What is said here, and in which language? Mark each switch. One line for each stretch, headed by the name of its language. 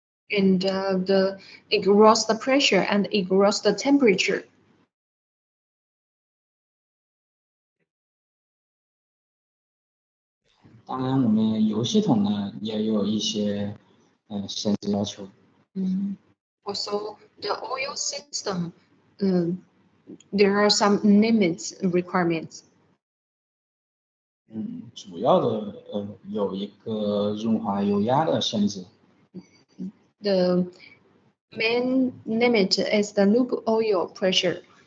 English: And the exhaust pressure and exhaust temperature.
Chinese: 当然，我们油系统呢也有一些限制要求。
English: Also, the oil system, there are some limits requirements.
Chinese: 主要的有一个润滑油压的限制。
English: The main limit is the lube oil pressure.